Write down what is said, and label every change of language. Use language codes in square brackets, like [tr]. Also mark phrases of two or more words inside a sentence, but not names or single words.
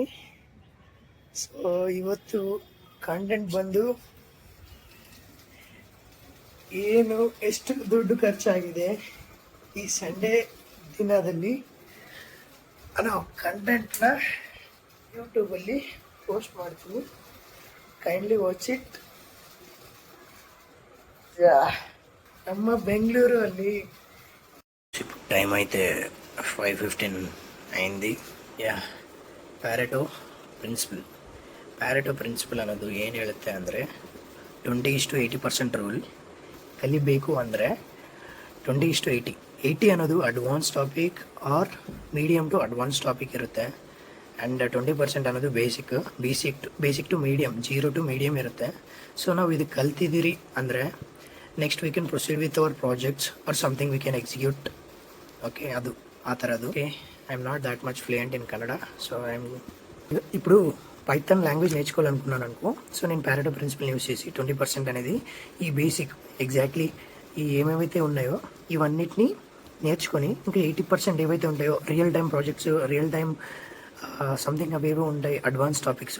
[kn] ಸೊ ಇವತ್ತು ಕಂಟೆಂಟ್ ಬಂದು ಏನು ಎಷ್ಟು ದುಡ್ಡು ಖರ್ಚಾಗಿದೆ ಈ ಸಂಡೇ ದಿನದಲ್ಲಿ ಅನ್ನೋ ಕಂಟೆಂಟ್ನ ಯೂಟ್ಯೂಬಲ್ಲಿ ಪೋಸ್ಟ್ ಮಾಡ್ತೀನಿ. [en] Kindly watch it. [kn] ನಮ್ಮ ಬೆಂಗಳೂರು ಅಲ್ಲಿ [te] టైం అయితే 5:15 అయింది. [kn] ಯಾ, [en] Pareto principle [kn] ಅನ್ನೋದು ಏನು ಹೇಳುತ್ತೆ ಅಂದರೆ 20:80% ರೂಲ್. ಕಲಿಬೇಕು ಅಂದರೆ 20:80. 80 ಅನ್ನೋದು [en] advance topic or medium to advance topic [kn] ಇರುತ್ತೆ. ಆ್ಯಂಡ್ 20% ಅನ್ನೋದು [en] basic to medium, 0 to medium [kn] ಇರುತ್ತೆ. ಸೊ ನಾವು ಇದು ಕಲ್ತಿದ್ದೀರಿ ಅಂದರೆ [en] next we can proceed with our projects or something we can execute. [kn] ఓకే, ಅದು ఆ ಥರದ್ದು. ಓಕೆ, [en] I'm not that much fluent in Kannada. [te] సో ఇప్పుడు [en] Python language [te] నేర్చుకోవాలనుకున్నాను అనుకో. సో నేను [en] Pareto principle use [te] చేసి 20% అనేది ఈ బేసిక్ ఎగ్జాక్ట్లీ ఈ ఏమేమైతే ఉన్నాయో ఇవన్నిటిని నేర్చుకొని ఇంకా 80% ఏవైతే ఉంటాయో [en] real time projects, real time something [te] అవేవో ఉంటాయి [en] advance topics.